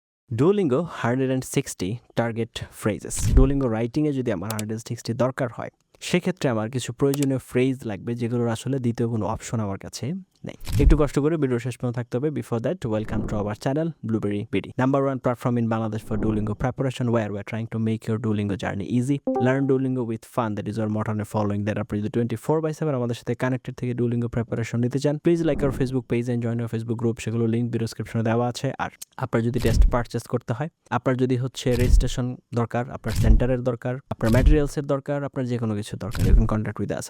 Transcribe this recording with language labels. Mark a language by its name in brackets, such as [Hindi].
[Bangla] Duolingo 160 target phrases. Duolingo writing এ যদি আমার 160 দরকার হয়, সেক্ষেত্রে আমার কিছু প্রয়োজনীয় ফ্রেজ লাগবে যেগুলোর আসলে দ্বিতীয় কোনো অপশন আমার কাছে নেই। একটু কষ্ট করে ভিডিও শেষ পর্যন্ত থাকতে হবে। [English] Before that, welcome to our channel Blueberry BD, number one platform in Bangladesh for Duolingo preparation, where we're trying to make your Duolingo journey easy. Learn Duolingo with fun, that is our motto and following that [Bangla] আপনি যদি 24/7 আমাদের সাথে [English] connected থেকে Duolingo preparation [Bangla] নিতে চান, [English] Please like our Facebook page and join our Facebook group. [Bangla] সেগুলো link video ডেসক্রিপশনে দেওয়া আছে। আর আপনার যদি টেস্ট পারচেস করতে হয়, আপনার যদি রেজিস্ট্রেশন দরকার, আপনার সেন্টারের দরকার, আপনার ম্যাটেরিয়ালসের দরকার, আপনার যে কোনো কিছু দরকার, [English] You can contact with us.